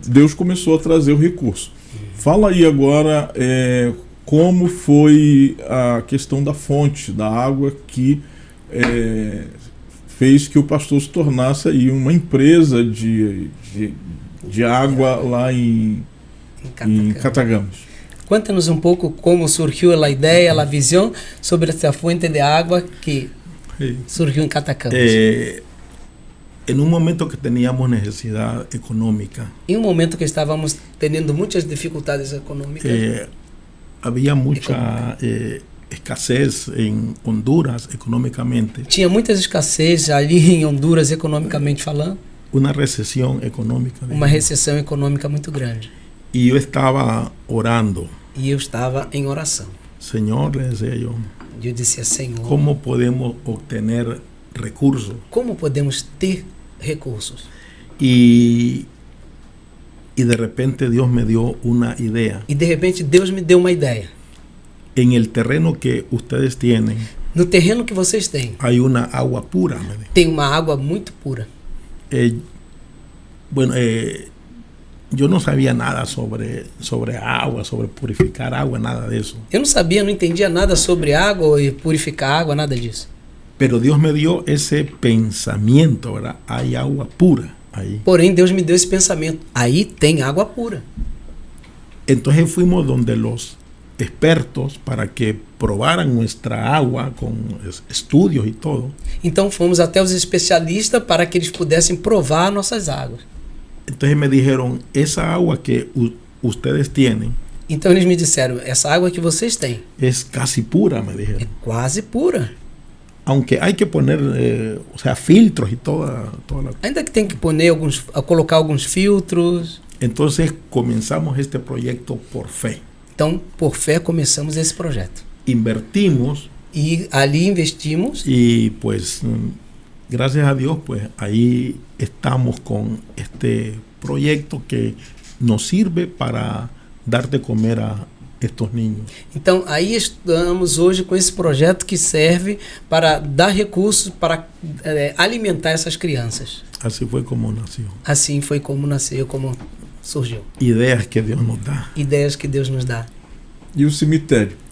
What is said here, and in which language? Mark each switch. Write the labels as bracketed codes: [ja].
[pt] Deus começou a trazer o recurso. Fala aí agora como foi a questão da fonte, da água que fez que o pastor se tornasse aí uma empresa de água lá em Catagamas. Conta-nos um pouco como surgiu a ideia, a visão sobre essa fonte de água que surgiu em Catacamas. [es] en un momento que teníamos necesidad económica, [pt] Em um momento que estávamos tendo muitas dificuldades econômicas, [es] había mucha escasez en Honduras económicamente, [pt] tinha muitas escassez ali em Honduras, economicamente falando, [es] una recesión económica. [pt] uma recessão econômica muito grande. [es] Y yo estaba orando. [pt] E eu estava em oração. [es] Señor, le decía yo, [pt] E eu disse, Senhor, [es] ¿cómo podemos obtener recursos? [pt] como podemos ter recursos? [es] Y de repente Dios me dio una idea. [pt] E de repente Deus me deu uma ideia. [es] En el terreno que ustedes tienen [pt] No terreno que vocês têm, [es] hay una agua pura. Me dijo. [pt] tem uma água muito pura. [es] Bueno, yo no sabía nada sobre agua, sobre purificar agua, nada de eso. [pt] Eu não sabia, não entendia nada sobre água e purificar água, nada disso. [es] Pero Dios me dio ese pensamiento, ¿verdad? Hay agua pura ahí. [pt] Porém, Deus me deu esse pensamento. Aí tem água pura. [es] Entonces fuimos donde los expertos para que probaran nuestra agua con estudios y todo. [pt] Então fomos até os especialistas para que eles pudessem provar nossas águas. [es] Entonces me dijeron, esa agua que ustedes tienen [pt] Então eles me disseram, essa água que vocês têm [es] es casi pura, me [pt] é [es] dijeron. [pt] quase pura. [es] Aunque hay que poner, o sea, filtros y toda la... [pt] Ainda que tem que colocar alguns filtros. [es] Entonces comenzamos este proyecto por fe. [pt] Então, por fé, começamos esse projeto. [es] Invertimos [pt] E ali investimos. [es] y pues gracias a Dios pues ahí estamos con este proyecto que nos sirve para dar de comer a estos niños. [pt] Então, aí estamos hoje com esse projeto que serve para dar recursos para alimentar essas crianças. [es] Así fue como nació. [pt] Assim foi como nasceu, como surgiu. [es] Ideas que Dios nos da. [pt] Ideias que Deus nos dá. E o cemitério?